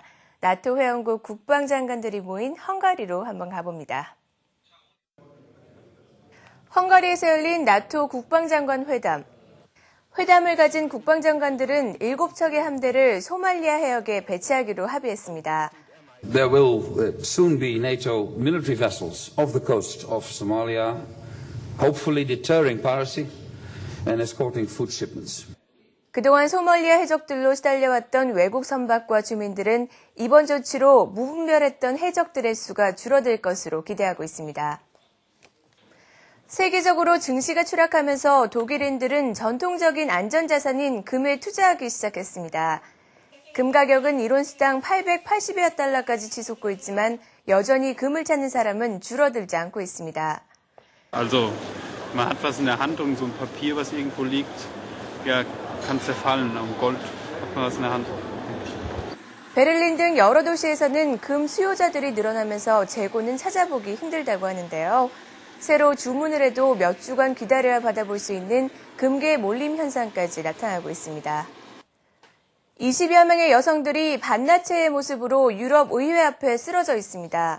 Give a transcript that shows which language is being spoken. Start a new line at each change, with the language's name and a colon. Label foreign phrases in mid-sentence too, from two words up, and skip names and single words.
Korean: 나토 회원국 국방장관들이 모인 헝가리로 한번 가봅니다. 헝가리에서 열린 나토 국방장관 회담. 회담을 가진 국방장관들은 7척의 함대를 소말리아 해역에 배치하기로 합의했습니다.
English: There will soon be NATO military vessels off the coast of Somalia, hopefully deterring piracy and escorting food shipments.
Korean: 그동안 소말리아 해적들로 시달려왔던 외국 선박과 주민들은 이번 조치로 무분별했던 해적들의 수가 줄어들 것으로 기대하고 있습니다. 세계적으로 증시가 추락하면서 독일인들은 전통적인 안전자산인 금에 투자하기 시작했습니다. 금 가격은 1온스당 880여 달러까지 치솟고 있지만 여전히 금을 찾는 사람은 줄어들지 않고 있습니다.
German: Also, man hat was in der Hand und so ein Papier, was irgendwo liegt, ja, kann zerfallen. Und Gold hat man was in der Hand.
Korean: 베를린 등 여러 도시에서는 금 수요자들이 늘어나면서 재고는 찾아보기 힘들다고 하는데요. 새로 주문을 해도 몇 주간 기다려야 받아볼 수 있는 금괴 몰림 현상까지 나타나고 있습니다. 20여 명의 여성들이 반나체의 모습으로 유럽 의회 앞에 쓰러져 있습니다.